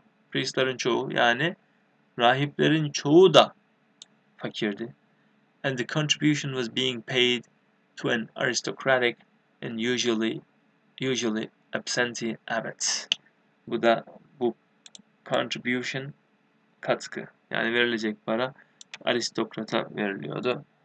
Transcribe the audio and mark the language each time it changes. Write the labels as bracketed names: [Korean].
[Turkish] Priestlerin çoğu yani rahiplerin çoğu da fakirdi. [English] And the contribution was being paid to an aristocratic and usually absentee abbot. [Turkish] Bu contribution, katkı, yani verilecek para aristokrata veriliyordu.